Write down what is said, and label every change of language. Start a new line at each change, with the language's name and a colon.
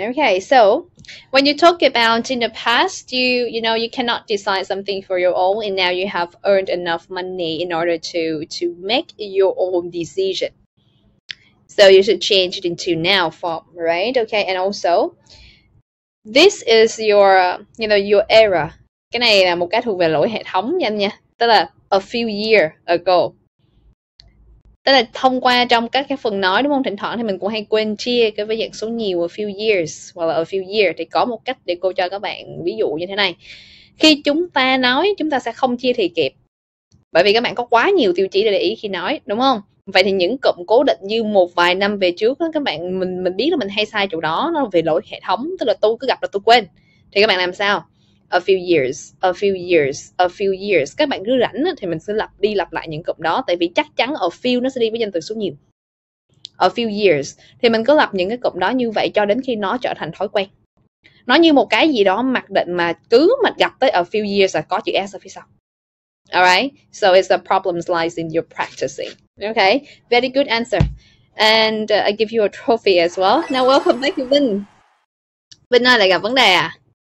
English: Okay, so when you talk about in the past, you know you cannot decide something for your own, and now you have earned enough money in order to make your own decision. So you should change it into now form, right? Okay, and also this is your your era.
Vietnamese: Cái này là một cái thuộc về lỗi hệ thống nha anh nha. Tức là
English: a few years ago.
Vietnamese: Tức là thông qua trong các cái phần nói, đúng không? Thỉnh thoảng thì mình cũng hay quên chia cái với dạng số nhiều,
English: a few years
Vietnamese: hoặc là a few years, thì có một cách để cô cho các bạn ví dụ như thế này. Khi chúng ta nói, chúng ta sẽ không chia thì kịp, bởi vì các bạn có quá nhiều tiêu chí để ý khi nói, đúng không? Vậy thì những cụm cố định như một vài năm về trước đó, các bạn mình biết là mình hay sai chỗ đó, nó về lỗi hệ thống, tức là tôi cứ gặp là tôi quên. Thì các bạn làm sao?
English: A few years, a few years, a few years.
Vietnamese: Các bạn cứ rảnh thì mình sẽ lặp lại những cụm đó, tại vì chắc chắn
English: a few
Vietnamese: nó sẽ đi với danh từ số nhiều.
English: A few years
Vietnamese: thì mình cứ lặp những cái cụm đó như vậy cho đến khi nó trở thành thói quen. Nó như một cái gì đó mặc định mà cứ mà gặp tới
English: a few years
Vietnamese: là có chữ S ở phía sau.
English: Alright, so it's the problem lies in your practicing. Okay, very good answer. And I give you a trophy as well. Now welcome back to Vinh.
Vietnamese: Vinh ơi, lại gặp vấn đề à?